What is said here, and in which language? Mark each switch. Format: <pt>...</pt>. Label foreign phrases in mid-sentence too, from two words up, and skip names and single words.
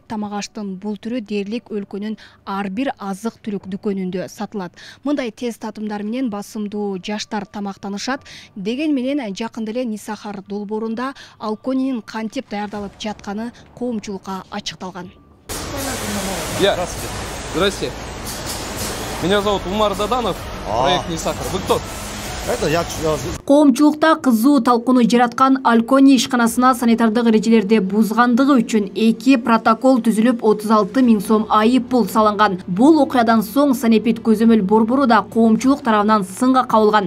<ky>Тамак аштын бул түрү дээрлик өлкөнүн ар бир азык түлүк дүкөнүндө сатылат. Мындай тез татымдар менен басымдуу жаштар тамактанышат. Деген менен жакында эле Нисахар долбоорунда алконинин кантип даярдалып жатканы коомчулукка ачыкталган.</ky> <ru>Здравствуйте. Меня зовут Умар Даданов, проект Нисахар. Вы кто?</ru> <ky>Коомчулукта кызуу талкууну жараткан Алкони ишканасына санитардык эрежелерди бузгандыгы үчүн 2 протокол түзүлүп 36 миң сом айып пул салынган. Бул окуядан соң Санепид көзөмөл борбору да коомчулук тарабынан сынга кабылган.</ky>